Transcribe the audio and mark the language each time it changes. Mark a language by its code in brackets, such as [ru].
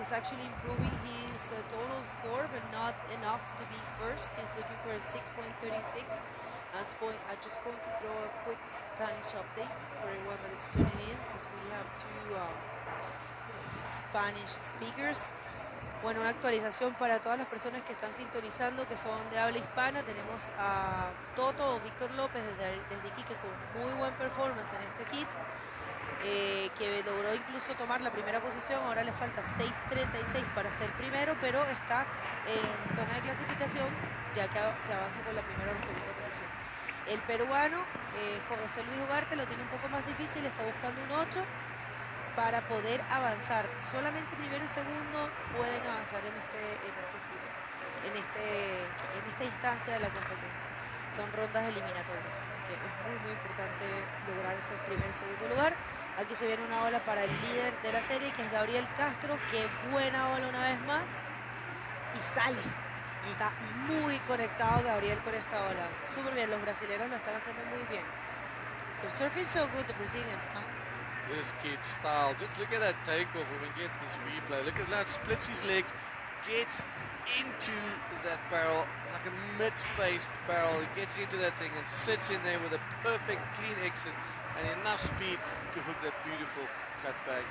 [en] He's actually improving his total score, but not enough to be first. He's looking for a 6.36. I'm just going to throw a quick Spanish update for everyone that is tuning in, because we have 2 Spanish speakers. [es] Bueno, una actualización para todas las personas que están sintonizando, que son de habla hispana. Tenemos a Toto o Víctor López desde Iquique con muy buen performance en este hit, que logró incluso tomar la primera posición. Ahora le falta 6.36 para ser primero, pero está en zona de clasificación, ya que se avanza con la primera o segunda posición. El peruano, José Luis Ugarte, lo tiene un poco más difícil, está buscando un 8 para poder avanzar. Solamente primero y segundo pueden avanzar en este hit, en esta instancia de la competencia. Son rondas eliminatorias, así que es muy importante lograr ese primer y segundo lugar. Aquí se viene una ola para el líder de la serie, que es Gabriel Castro. Qué buena ola una vez más, y sale. Está muy conectado Gabriel con esta ola. Súper bien, los brasileños lo están haciendo muy bien. [en] So surf is so good, the Brazilians, huh? This kid's style, just look at that takeoff when we get this replay. Look at that, splits his legs, gets into that barrel, like a mid-faced barrel. He gets into that thing and sits in there with a perfect clean exit and enough speed to hook that beautiful cutback.